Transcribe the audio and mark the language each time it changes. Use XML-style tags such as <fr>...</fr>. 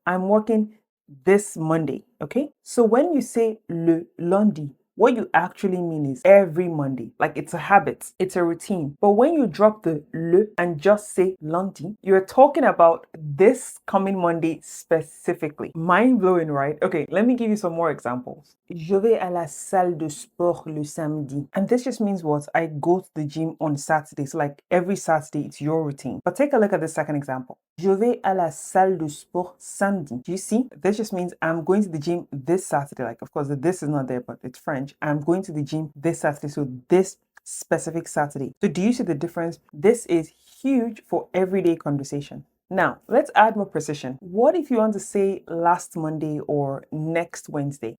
<en>I'm working this Monday, okay? So when you say le lundi, what you actually mean is every Monday. Like it's a habit, it's a routine. But when you drop the le and just say lundi, you're talking about this coming Monday specifically. Mind blowing, right? Okay, let me give you some more examples.</en> <fr>Je vais à la salle de sport le samedi.</fr> <en>And this just means what? I go to the gym on Saturday. So like every Saturday, it's your routine. But take a look at the second example.</en> <fr>Je vais à la salle de sport samedi.</fr> <en>Do you see? This just means I'm going to the gym this Saturday. Like, of course, this is not there, but it's French. I'm going to the gym this Saturday. So this specific Saturday. So do you see the difference? This is huge for everyday conversation. Now, let's add more precision. What if you want to say last Monday or next Wednesday?</en>